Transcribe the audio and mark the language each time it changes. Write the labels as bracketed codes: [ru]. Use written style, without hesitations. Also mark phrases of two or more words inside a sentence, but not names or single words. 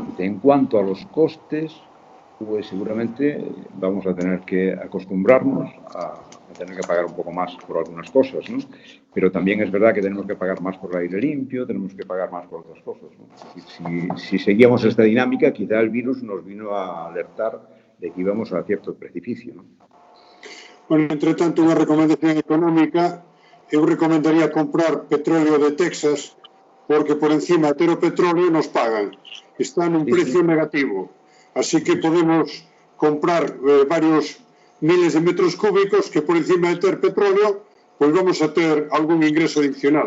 [es] En cuanto a los costes, pues seguramente vamos a tener que acostumbrarnos a tener que pagar un poco más por algunas cosas, ¿no? Pero también es verdad que tenemos que pagar más por el aire limpio, tenemos que pagar más por otras cosas, ¿no? Si seguíamos esta dinámica, quizá el virus nos vino a alertar de que íbamos a cierto precipicio, ¿no? [gl] Bueno, entre tanto, unha recomendación económica, eu recomendaría comprar petróleo de Texas, porque por encima de ter o petróleo nos pagan. Está nun precio negativo. Así que podemos comprar varios miles de metros cúbicos que por encima de ter petróleo, pois vamos a ter algún ingreso adicional.